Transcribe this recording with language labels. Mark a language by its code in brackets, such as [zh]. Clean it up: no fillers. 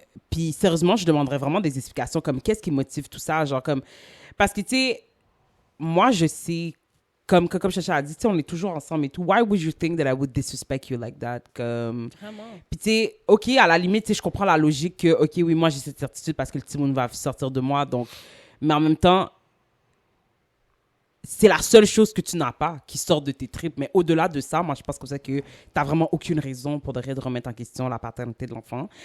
[fr] Puis sérieusement, je demanderais vraiment des explications comme qu'est-ce qui motive tout ça, genre comme parce que tu sais, moi je sais comme Chacha a dit, tu sais, on est toujours ensemble et tout. [en] Why would you think that I would disrespect you like that? [fr] Comme Vraiment. puis tu sais, ok, à la limite, tu sais, je comprends la logique que ok, oui, moi j'ai cette certitude parce que le petit monde va sortir de moi, donc. Mais en même temps, c'est la seule chose que tu n'as pas qui sort de tes tripes. Mais au-delà de ça, moi, je pense comme ça que tu n'as vraiment aucune raison pour de remettre en question la paternité de l'enfant.